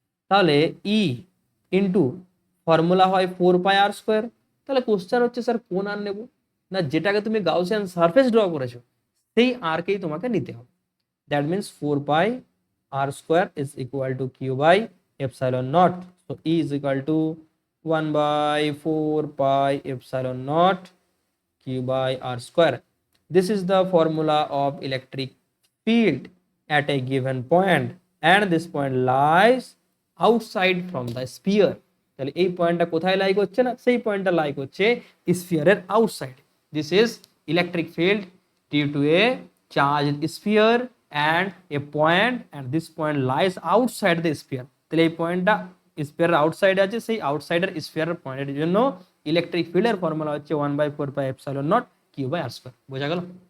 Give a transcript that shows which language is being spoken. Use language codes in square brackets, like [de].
[bn] তাহলে ই into formula হয় 4πr²। তাহলে কোশ্চেন হচ্ছে স্যার কোন আর নেব না, যেটাকে তুমি গাউসিয়ান সারফেস ড্র করেছো সেই আরকেই তোমাকে নিতে হবে। [en] That means 4πr² is equal to q by epsilon naught. So E is equal to 1 by 4 pi epsilon naught q by r². This is the formula of electric field at a given point and this point lies outside from the sphere. [bn] তাহলে এই পয়েন্টটা কোথায় লাই করছে না, সেই পয়েন্টটা লাই করছে স্ফিয়ারের outside. [en] This is electric field due to a charged sphere and a point and this point lies outside the sphere. [bn] তাহলে এই পয়েন্টটা স্ফিয়ারের আউটসাইডে আছে, সেই আউটসাইডের স্ফিয়ারের পয়েন্টের জন্য ইলেকট্রিক ফিল্ডের ফর্মুলা হচ্ছে 1/4πε0 Q/r²। বোঝা গেল?